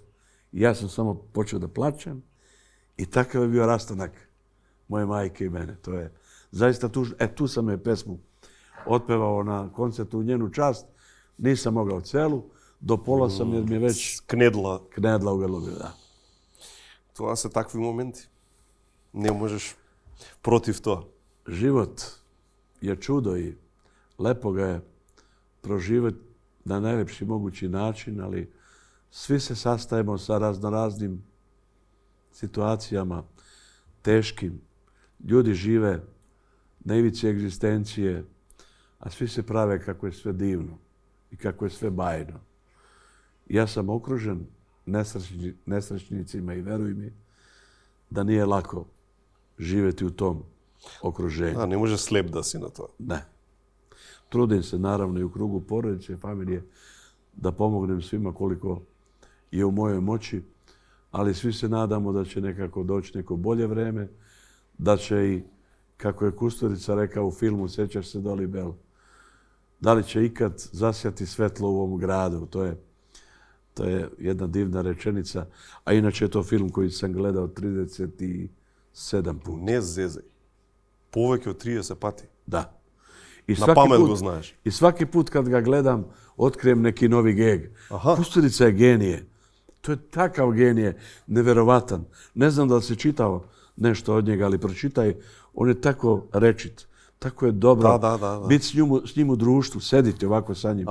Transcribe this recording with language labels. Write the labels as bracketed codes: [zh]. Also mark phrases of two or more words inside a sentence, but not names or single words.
[sr] I ja sam samo počeo da plačem i takav je bio rastanak moje majke i mene. To je zaista tužno. Tu sam je pesmu otpevao na koncertu u njenu čast. Nisam mogao celu. Do pola sam jer mi je već knedla u grlu. Da. [mk] Това се такви моменти. Не можеш против тоа. [sr] Život je čudo i lepo ga je proživjeti na najlepši mogući način, ali svi se sastajemo sa raznoraznim situacijama, teškim. Ljudi žive na ivici egzistencije, a svi se prave kako je sve divno i kako je sve bajno. Ja sam okružen nesrećnicima i veruj mi da nije lako živjeti u tom okruženju. [mk] Не може слеп да си на тоа. [sr] Ne. Trudim se naravno i u krugu porodice i familije da pomognem svima koliko je u mojoj moći, ali svi se nadamo da će nekako doći neko bolje vreme, da će i, kako je Kusturica rekao u filmu Sjećaš se Doli Bell, da li će ikad zasjati svetlo u ovom gradu. To je jedna divna rečenica, a inače je to film koji sam gledao 37 puta. [mk] Не зезај. Повеќе од 30 пати. [sr] Da. [mk] Na pamet го знаеш. [sr] I svaki put kad ga gledam, otkrijem neki novi geg. Kusturica je genije. To je takav genije, neverovatan. Ne znam da li si čitao nešto od njega, ali pročitaj. On je tako rečit. Tako je dobro biti s njim u društvu, sediti ovako sa njim.